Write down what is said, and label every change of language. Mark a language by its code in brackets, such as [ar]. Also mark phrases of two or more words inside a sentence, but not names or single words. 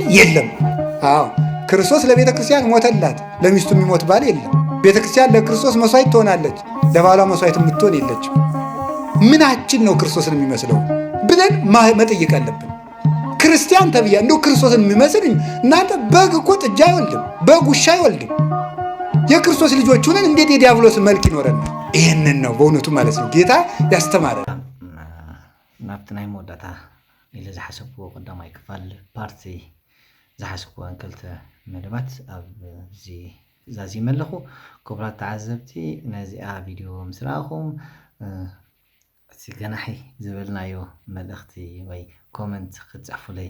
[am] የለም። አዎ ክርስቶስ ለቤተክርስቲያን ሞተላት፣ ለሚስቱ የሚሞት ባል የለም። ቤተክርስቲያን ለክርስቶስ መስዋዕት ትሆናለች፣ ለባሏ መስዋዕት የምትሆን የለችም። ምናችን ነው ክርስቶስን የሚመስለው ብለን መጠየቅ አለብን። ክርስቲያን ተብያ እንደው ክርስቶስን የሚመስል እናንተ በግ እኮ ጥጃ አይወልድም፣ በግ ውሻ አይወልድም። የክርስቶስ ልጆች ሆነን እንዴት የዲያብሎስ መልክ ይኖረናል? ይህንን ነው በእውነቱ ማለት ነው ጌታ ያስተማረ። [ti] ናብቲ ናይ መወዳእታ ኢለ ዝሓሰብክዎ ቀዳማይ ክፋል ፓርቲ ዝሓስክዎን ክልተ መደባት ኣብዚ ዛዚመ ኣለኹ። ክቡራት ተዓዘብቲ ነዚኣ ቪድዮ ምስ ረኣኹም እቲ ገናሒ ዝበልናዮ መልእኽቲ ወይ ኮመንት ክትፅሕፉለይ